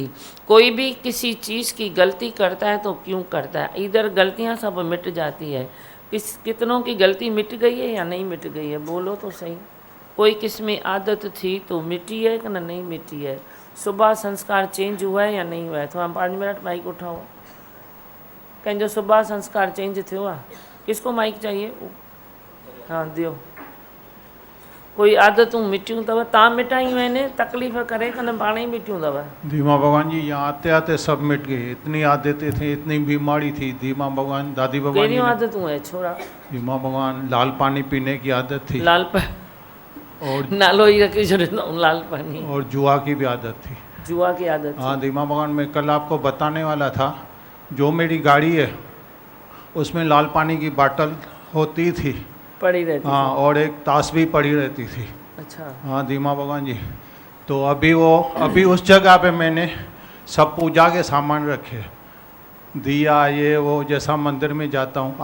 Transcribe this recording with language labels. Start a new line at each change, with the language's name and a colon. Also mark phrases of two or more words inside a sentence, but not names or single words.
Hindi: कोई भी किसी चीज़ की गलती करता है तो क्यों करता है, इधर गलतियाँ सब मिट जाती है। कितनों की गलती मिट गई है या नहीं मिट गई है, बोलो तो सही। कोई किस में आदत थी तो मिटी है कि नहीं मिटी है। सुबह संस्कार चेंज हुआ है या नहीं हुआ है। थोड़ा 5 मिनट माइक उठाओ।
Sindhi: कहीं जो सुबह संस्कार चेंज थियो आहे,
Hindi: किसको माइक चाहिए?
Sindhi: हाँ दियो। कोई आदतूं मिटियूं अथव, तव्हां मिटायूं आहिनि, तकलीफ़ करे कन पाण ई मिटियूं अथव।
Hindi: धीमा भगवान जी यहाँ आते आते सब मिट गई। इतनी आदतें थी, इतनी बीमारी थी। धीमा भगवान, दादी भगवान जी
Sindhi: कहिड़ियूं आदतूं है छोरा?
Hindi: धीमा भगवान, लाल पानी पीने की आदत थी, लाल और
Sindhi: नालो ही रखी छॾींदा हूं, लाल पानी।
Hindi: और जुआ की भी आदत थी। जुआ की आदत थी। हाँ धीमा भगवान, मैं कल आपको बताने वाला था, जो मेरी गाड़ी है उसमें लाल पानी की बाटल होती थी, पड़ी रहती हाँ, और एक ताश भी पड़ी रहती थी। अच्छा। हाँ धीमा भगवान जी, तो अभी उस जगह पे मैंने सब पूजा के सामान रखे, दिया ये वो, जैसा मंदिर में जाता हूँ।